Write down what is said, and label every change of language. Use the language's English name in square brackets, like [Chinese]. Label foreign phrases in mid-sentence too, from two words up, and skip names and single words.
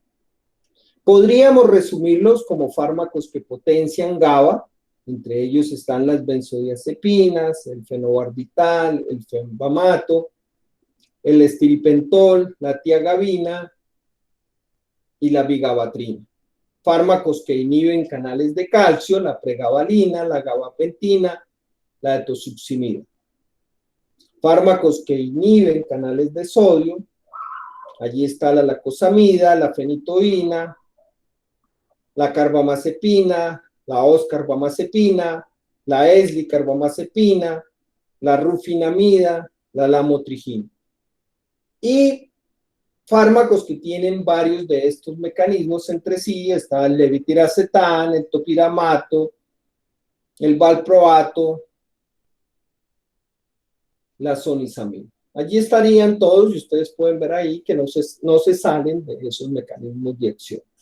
[Spanish] Podríamos resumirlos como fármacos que potencian GABA, entre ellos están las benzodiazepinas, el fenobarbital, el fenbamato, el estiripentol, la tiagabina y la vigabatrina. Fármacos que inhiben canales de calcio, la pregabalina, la gabapentina, la etosuximida. Fármacos que inhiben canales de sodio, allí está la lacosamida, la fenitoína, la carbamazepina, la oscarbamazepina, la eslicarbamazepina, la rufinamida, la lamotrigina. Y fármacos que tienen varios de estos mecanismos entre sí, está el levetiracetam, el topiramato, el valproato, la zonisamida. Allí estarían todos y ustedes pueden ver ahí que no se salen de esos mecanismos de acción.